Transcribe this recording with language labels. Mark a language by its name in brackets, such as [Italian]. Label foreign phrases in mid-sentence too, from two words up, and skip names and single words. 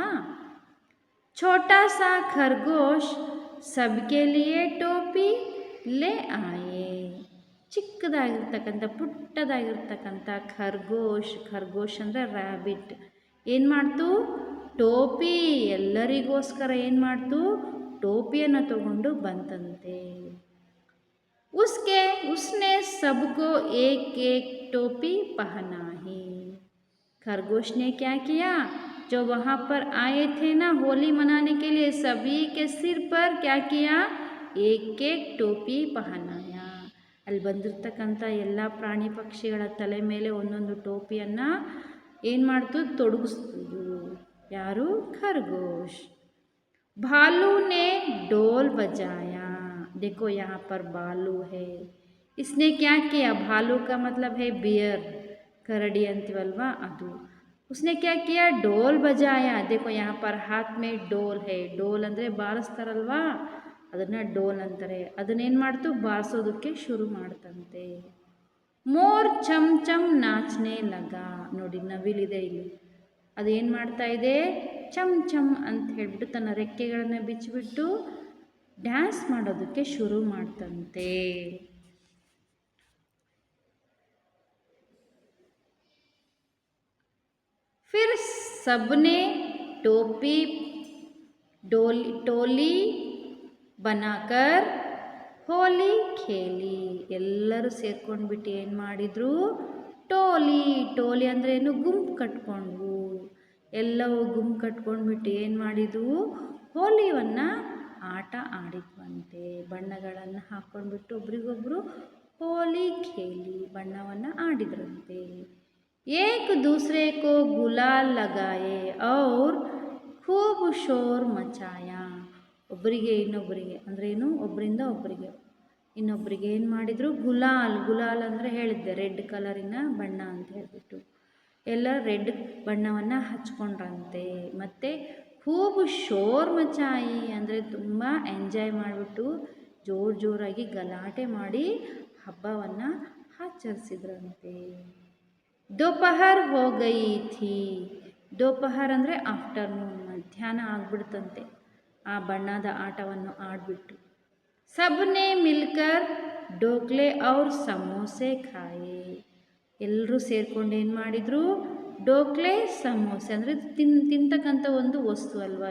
[Hindi] छोटा सा खरगोश सबके लिए टोपी ले आए. [Kannada] ಚಿಕ್ಕದಾಗಿರ್ತಕ್ಕಂಥ ಪುಟ್ಟದಾಗಿರ್ತಕ್ಕಂಥ ಖರ್ಗೋಶ್ ಅಂದರೆ ರ್ಯಾಬಿಟ್ ಏನು ಮಾಡ್ತು? ಟೋಪಿ, ಎಲ್ಲರಿಗೋಸ್ಕರ ಏನು ಮಾಡ್ತು? ಟೋಪಿಯನ್ನು ತಗೊಂಡು ಬಂತಂತೆ. [Hindi] उसने सबको एक एक टोपी पहना है. खरगोश ने क्या किया? जो वहाँ पर आए थे ना होली मनाने के लिए, सभी के सिर पर क्या किया? एक एक टोपी पहनाया. [Kannada] ಅಲ್ಲಿ ಬಂದಿರತಕ್ಕಂಥ ಎಲ್ಲ ಪ್ರಾಣಿ ಪಕ್ಷಿಗಳ ತಲೆ ಮೇಲೆ ಒಂದೊಂದು ಟೋಪಿಯನ್ನು ಏನು ಮಾಡ್ತು? ತೊಡಗಿಸ್ತು. ಯಾರು? ಖರ್ಗೋಶ್. [Hindi] भालू ने ढोल बजाया. देखो यहाँ पर भालू है, इसने क्या किया? भालू का मतलब है बियर, [Kannada] ಕರಡಿ ಅಂತೀವಲ್ವಾ ಅದು [Hindi] उसने क्या किया डोल बजाया देखो यहाँ पर हाथ में डोल है डोल [Kannada] ಅಂದರೆ ಬಾರಿಸ್ತಾರಲ್ವಾ ಅದನ್ನು ಡೋಲ್ ಅಂತಾರೆ ಅದನ್ನೇನು ಮಾಡ್ತು ಬಾರಿಸೋದಕ್ಕೆ ಶುರು ಮಾಡ್ತಂತೆ [Hindi] मोर छम छम नाचने लगा [Kannada] ನೋಡಿ ನವಿಲಿದೆ ಇಲ್ಲಿ ಅದೇನು ಮಾಡ್ತಾ ಇದೆ ಚಮ್ ಚಮ್ ಅಂತ ಹೇಳಿಬಿಟ್ಟು ತನ್ನ ರೆಕ್ಕೆಗಳನ್ನು ಬಿಚ್ಚಿಬಿಟ್ಟು ಡ್ಯಾನ್ಸ್ ಮಾಡೋದಕ್ಕೆ ಶುರು ಮಾಡ್ತಂತೆ [Hindi] फिर सबने टोपी टोली बनाकर होली खेली [Kannada] ಎಲ್ಲರೂ ಸೇರ್ಕೊಂಡ್ಬಿಟ್ಟು ಏನು ಮಾಡಿದರು ಟೋಲಿ ಅಂದರೆ ಏನು ಗುಂಪು ಕಟ್ಕೊಂಡ್ವು ಎಲ್ಲವೂ ಗುಂಪು ಕಟ್ಕೊಂಡ್ಬಿಟ್ಟು ಏನು ಮಾಡಿದ್ವು ಹೋಲಿಯನ್ನು ಆಟ ಆಡಿದ್ವಂತೆ ಬಣ್ಣಗಳನ್ನು ಹಾಕ್ಕೊಂಡ್ಬಿಟ್ಟು ಒಬ್ರಿಗೊಬ್ಬರು [Hindi] होली खेली [Kannada] ಬಣ್ಣವನ್ನು ಆಡಿದ್ರಂತೆ [Hindi] एक दूसरे को गुलाल लगाए और खूब शोर मचाया [Kannada] ಒಬ್ಬರಿಗೆ ಇನ್ನೊಬ್ಬರಿಗೆ ಅಂದ್ರೇನು ಒಬ್ಬರಿಂದ ಒಬ್ಬರಿಗೆ ಇನ್ನೊಬ್ಬರಿಗೆ ಏನು ಮಾಡಿದರು ಗುಲಾಲ್ ಅಂದರೆ ಹೇಳಿದ್ದೆ ರೆಡ್ ಕಲರಿನ ಬಣ್ಣ ಅಂತ ಹೇಳಿಬಿಟ್ಟು ಎಲ್ಲ ರೆಡ್ ಬಣ್ಣವನ್ನು ಹಚ್ಕೊಂಡ್ರಂತೆ ಮತ್ತು [Hindi] खूब शोर मचाई [Kannada] ಅಂದರೆ ತುಂಬ ಎಂಜಾಯ್ ಮಾಡಿಬಿಟ್ಟು ಜೋರಾಗಿ ಗಲಾಟೆ ಮಾಡಿ ಹಬ್ಬವನ್ನು ಆಚರಿಸಿದ್ರಂತೆ [Hindi] दोपहर हो गई थी दोपहर [Kannada] ಅಂದರೆ ಆಫ್ಟರ್ನೂನ್ ಮಧ್ಯಾಹ್ನ ಆಗ್ಬಿಡ್ತಂತೆ ಆ ಬಣ್ಣದ ಆಟವನ್ನು ಆಡಿಬಿಟ್ಟು [Hindi] सबने मिलकर ढोकले और समोसे खाए [Kannada] ಎಲ್ಲರೂ ಸೇರ್ಕೊಂಡು ಏನು ಮಾಡಿದರು ಡೋಕ್ಲೆ ಸಮೋಸೆ ಅಂದರೆ ತಿಂತಕ್ಕಂಥ ಒಂದು ವಸ್ತು ಅಲ್ವಾ